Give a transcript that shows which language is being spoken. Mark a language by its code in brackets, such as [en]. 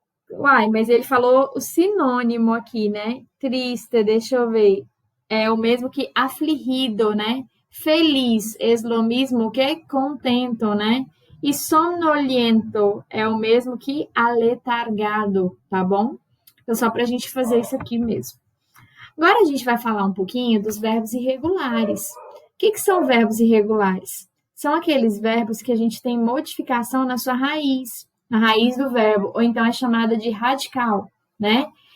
[pt] Uai, mas ele falou o sinônimo aqui, né? Triste, deixa eu ver. É o mesmo que afligido, né? [es] Feliz, es lo mismo que contento, né? [pt] E sonolento é o mesmo que aletargado, tá bom? Então, só pra gente fazer isso aqui mesmo. Agora a gente vai falar um pouquinho dos verbos irregulares. O que são verbos irregulares? São aqueles verbos que a gente tem modificação na sua raiz, na raiz do verbo, ou então é chamada de radical, né?